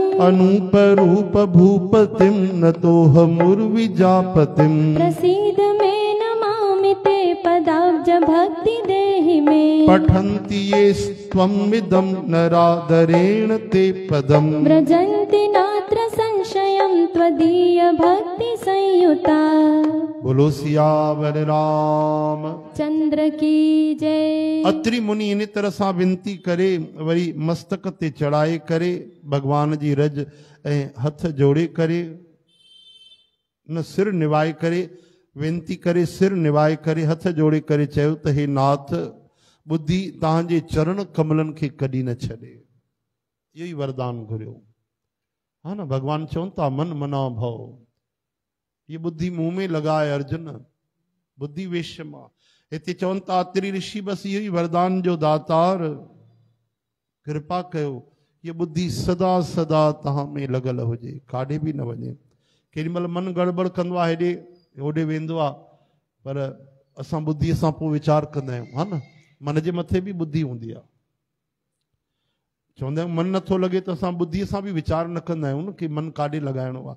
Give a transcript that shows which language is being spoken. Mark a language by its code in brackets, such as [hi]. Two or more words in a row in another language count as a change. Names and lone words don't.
[sa] अनूपरूप भूपतिं नतोऽहमुर्विजापतिं प्रसीद मे नमामि ते पदाब्ज भक्ति देहि मे पठन्ति ये त्वमिदं नरादरेण ते पदं व्रजन्ति नात्र संशयं त्वदीय भक्ति संयुता। [hi] बोलो सियावर राम चंद्र की जय। [sd] अत्रि मुनि इन तरह सां विनती करे, वरी मस्तक ते चढ़ाए करे, भगवान जी रज ऐं हथ जोड़े करे, न सिर निवाए करे, विनती करे, सिर निवाए करे, हथ जोड़े करे चयो त हे नाथ, बुद्धि तव्हांजे चरण कमलनि खे कॾहिं न छॾे। इहो ई वरदान घुरियो, हा न। भगवान चवनि था [sa] मन मना भव, [sd] ये बुद्धि मुंह में लगाए अर्जुन, [sa] बुद्धि वेश्यमा। [sd] हिते चवनि था अत्रि ऋषि बस इहो ई वरदान जो दातार, कृपा कयो ये बुद्धि सदा सदा तव्हां में लॻल हुजे, काॾे बि न वञे। केॾी महिल मन गड़बड़ कंदो आहे, हेॾे होॾे वेंदो आहे, पर असां बुद्धीअ सां पोइ वीचार कंदा आहियूं, हा न। मन जे मथे बि बुद्धि हूंदी आहे। चवंदा आहियूं मन नथो लॻे त असां बुद्धीअ सां बि वीचार न कंदा आहियूं न, कि मन काॾे लॻाइणो आहे।